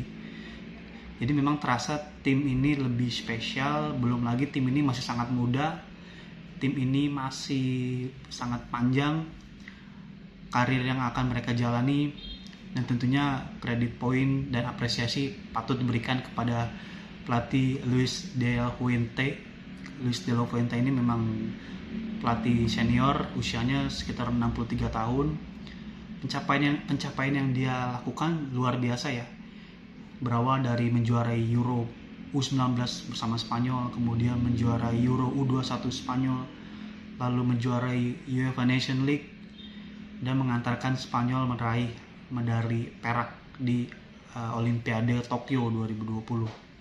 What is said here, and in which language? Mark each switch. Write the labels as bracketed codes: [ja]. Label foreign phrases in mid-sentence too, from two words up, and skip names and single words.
[id] Jadi memang terasa tim ini lebih spesial, belum lagi tim ini masih sangat muda, tim ini masih sangat panjang karir yang akan mereka jalani, dan tentunya kredit poin dan apresiasi patut diberikan kepada pelatih Luis de la Fuente. Luis de la Fuente ini memang pelatih senior, usianya sekitar 63 tahun. Pencapaian yang dia lakukan luar biasa ya. Berawal dari menjuarai Euro U19 bersama Spanyol, kemudian menjuarai Euro U21 Spanyol, lalu menjuarai UEFA Nation League, dan mengantarkan Spanyol meraih medali perak di Olimpiade Tokyo 2020.